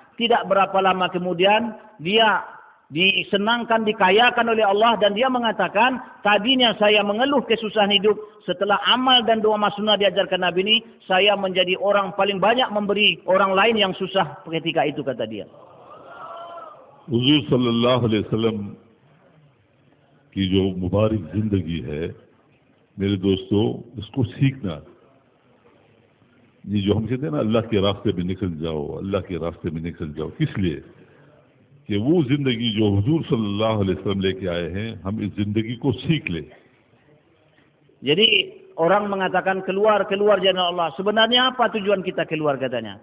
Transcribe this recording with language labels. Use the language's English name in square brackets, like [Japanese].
[Indonesian] Tidak berapa lama kemudian dia disenangkan, dikayakan oleh Allah, dan dia mengatakan, tadinya saya mengeluh kesusahan hidup, setelah amal dan doa masnunah diajarkan Nabi ini, saya menjadi orang paling banyak memberi orang lain yang susah ketika itu, kata dia. [Hindi] Huzur sallallahu alaihi wasallam की जो मुबारक जिंदगी है, मेरे दोस्तों, इसको सीखना. ये जो हम कहते हैं ना, अल्लाह के रास्ते में निकल जाओ, अल्लाह के रास्ते में निकल जाओ, किस लिए? कि वो जिंदगी जो हुजूर सल्लल्लाहु अलैहि वसल्लम लेके आए हैं, हम इस जिंदगी को सीख ले. [Indonesian] Jadi orang mengatakan keluar jalan Allah. Sebenarnya apa tujuan kita keluar, katanya?